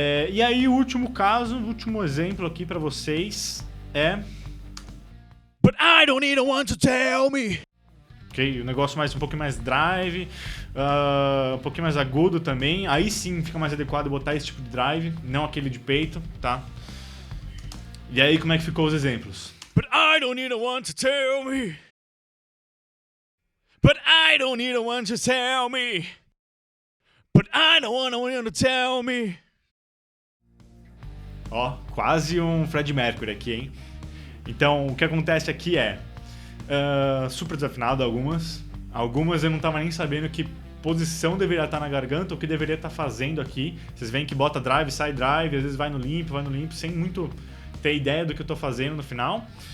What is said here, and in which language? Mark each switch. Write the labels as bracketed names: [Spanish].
[Portuguese] E aí, o último caso, o último exemplo aqui pra vocês é... [English] But I don't need one to tell me. [Portuguese] Ok, o negócio um pouquinho mais drive, um pouquinho mais agudo também. Aí sim fica mais adequado botar esse tipo de drive, não aquele de peito, tá? E aí como é que ficou os exemplos? [English] But I don't need one to tell me. But I don't need one to tell me. But I don't want one to tell me. [Portuguese] Ó, quase um Freddie Mercury aqui, hein? Então, o que acontece aqui é... super desafinado algumas. Algumas eu não tava nem sabendo que posição deveria estar na garganta, o que deveria estar fazendo aqui. Vocês veem que bota drive, sai drive, às vezes vai no limpo, sem muito ter ideia do que eu tô fazendo no final.